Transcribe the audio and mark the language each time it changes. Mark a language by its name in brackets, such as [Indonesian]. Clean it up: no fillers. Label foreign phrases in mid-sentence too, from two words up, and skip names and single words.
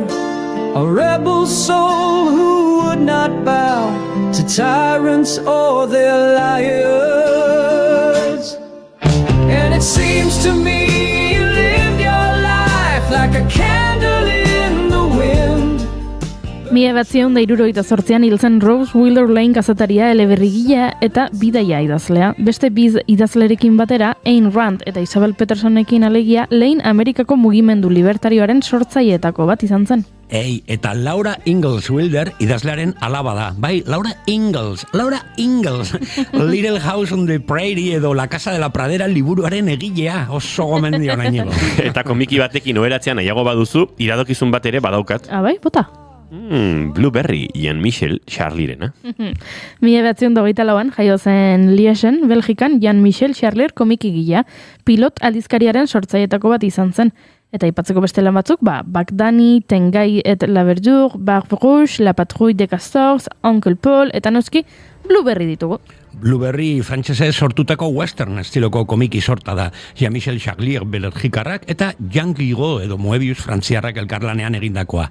[English] A rebel soul who would not bow to tyrants or their liars. And it seems to me you lived your life like a candle in the wind. [Basque] 1978an hil zen Rose Wheeler Lane kazetaria, eleberrigilea eta bidaia idazlea. Beste biz idazlerekin batera, Ayn Rand eta Isabel Petersonekin alegia, Lane Amerikako mugimendu libertarioaren sortzaileetako bat izan zen. Eta Laura Ingalls Wilder idazlearen alaba da. Bai, Laura Ingalls. Little House on the Prairie edo La Casa de la Pradera liburuaren egilea. Oso gomendio nainego. Eta komiki batekin oheratzean nahiago baduzu, iradokizun bat ere badaukat. Bai, bota. Blueberry, Jean-Michel Charlierena. 1924an jaio zen Liegen, Belgikan, Jean-Michel Charlier komikigilea, pilot aldizkariaren sortzaileetako bat izan zen. Eta aipatzeko beste lan batzuk, Bagdani, Tengai et la Verdure, Barbe Rouge, La Patrouille de Castors, Uncle Paul, eta noski Blueberry ditugu. Blueberry frantsesez sortutako western estiloko komiki sorta da. Jean-Michel Charlier belgikarrak eta Jean Guiraud edo Moebius frantziarrak elkarlanean egindakoa.